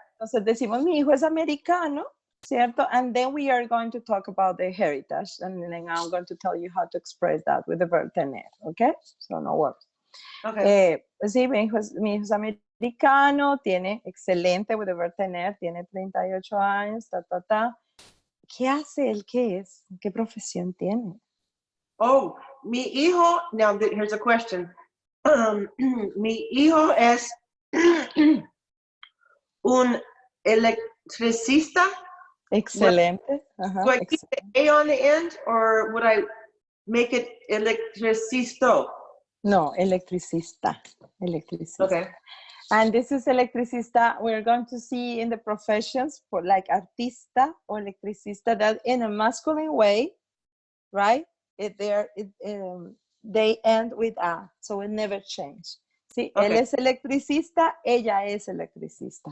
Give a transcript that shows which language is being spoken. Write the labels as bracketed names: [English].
[Spanish] Entonces decimos, mi hijo es americano, ¿cierto? [English] And then we are going to talk about the heritage, and then I'm going to tell you how to express that with the verb tener, okay? So no worries. Okay. [Spanish] Sí, mi hijo es americano, tiene excelente [English] with the verb tener, [Spanish] tiene 38 años, ¿Qué hace él? ¿Qué es? ¿Qué profesión tiene? [English] Oh, [Spanish] mi hijo, [English] now here's a question. [Spanish] Mi hijo es un electricista. Excelente. [English] Do I keep the A on the end or would I make it electricisto? [Spanish] No, electricista. Electricista. [English] Okay. And this is electricista. We're going to see in the professions for like artista or electricista that in a masculine way, right? They end with A, so it never change. [Spanish] Sí, [English] Okay. [Spanish] él es electricista, ella es electricista.